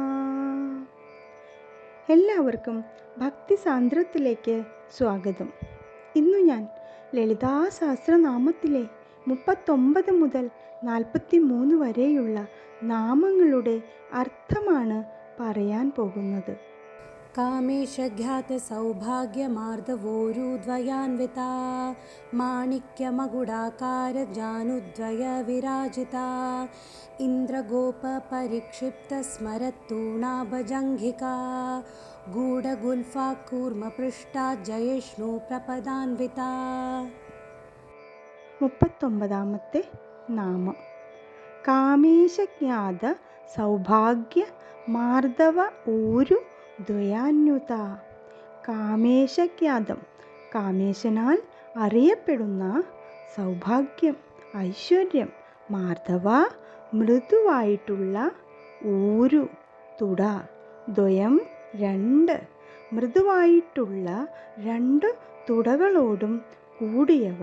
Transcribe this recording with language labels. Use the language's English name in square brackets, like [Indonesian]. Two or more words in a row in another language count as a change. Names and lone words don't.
[Malayalam] എല്ലാവർക്കും ഭക്തി സാന്ദ്രത്തിലേക്ക് സ്വാഗതം. ഇന്നു ഞാൻ ലളിതാ സഹസ്രനാമത്തിലെ 39 മുതൽ 43 വരെയുള്ള നാമങ്ങളുടെ അർത്ഥമാണ് പറയാൻ പോകുന്നത്. [Sanskrit] कामेशघ्यातसौभाग्यमार्दवोरुद्वयान्विता माणिक्यमकुडाकारजानुद्वयविराजिता इन्द्रगोपपरिक्षिप्तस्मरत्तूणाभजङ्घिका गूढगुल्फा कूर्मपृष्ठा जयिष्णुप्रपदान्विता. [Malayalam] 39ാമത്തെ നാമം കാമേശജ്ഞാത സൗഭാഗ്യ മാർദവ ഊരു ദ്വയാന്യുത. കാമേശജ്ഞാതം, കാമേശനാൽ അറിയപ്പെടുന്ന, സൗഭാഗ്യം ഐശ്വര്യം, മാർദവ മൃദുവായിട്ടുള്ള, ഊരു തുട, ദ്വയം രണ്ട് മൃദുവായിട്ടുള്ള 2 തുടകളോടും കൂടിയവൾ.